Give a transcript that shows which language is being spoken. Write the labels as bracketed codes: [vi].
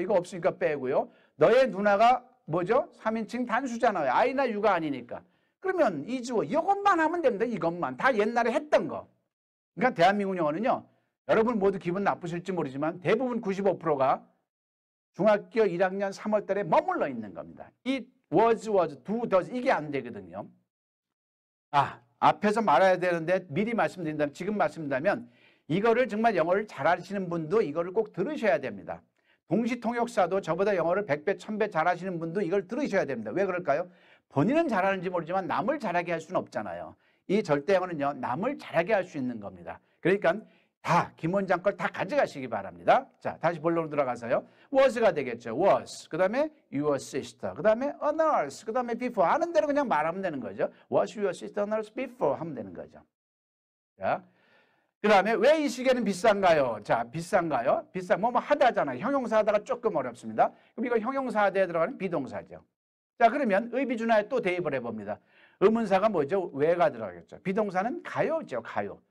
[ko] 이거 없으니까 빼고요. 너의 누나가 뭐죠? 3인칭 단수잖아요. I나 U가 아니니까. 그러면 이 주어 이것만 하면 됩니다. 이것만. 다 옛날에 했던 거. 그러니까 대한민국 영어는요. 여러분 모두 기분 나쁘실지 모르지만 대부분 95%가 중학교 1학년 3월 달에 머물러 있는 겁니다. [en] It was, do, does [ko] 이게 안 되거든요. 앞에서 말해야 되는데 미리 말씀드린다면 지금 말씀드린다면 이거를 정말 영어를 잘하시는 분도 이거를 꼭 들으셔야 됩니다. 동시통역사도 저보다 영어를 100배, 1000배 잘하시는 분도 이걸 들으셔야 됩니다. 왜 그럴까요? 본인은 잘하는지 모르지만 남을 잘하게 할 수는 없잖아요. 이 절대 영어는요. 남을 잘하게 할 수 있는 겁니다. 그러니까 다 김 원장 걸 다 가져가시기 바랍니다. 자, 다시 본론으로 들어가서요. was가 되겠죠. was. 그 다음에 [en] your sister. [ko] 그 다음에 [en] a nurse. [ko] 그 다음에 before. 아는 대로 그냥 말하면 되는 거죠. [en] was your sister a nurse before [ko] 하면 되는 거죠. 자, 그 다음에 왜 이 시계는 비싼가요? 자, 비싼가요? 뭐 하다잖아요. 형용사 하다가 조금 어렵습니다. 그럼 이거 형용사 하다에 들어가는 비동사죠. 자, 그러면 의비준하에 또 대입을 해봅니다. 의문사가 뭐죠? 왜가 들어가겠죠. 비동사는 가요죠. 가요.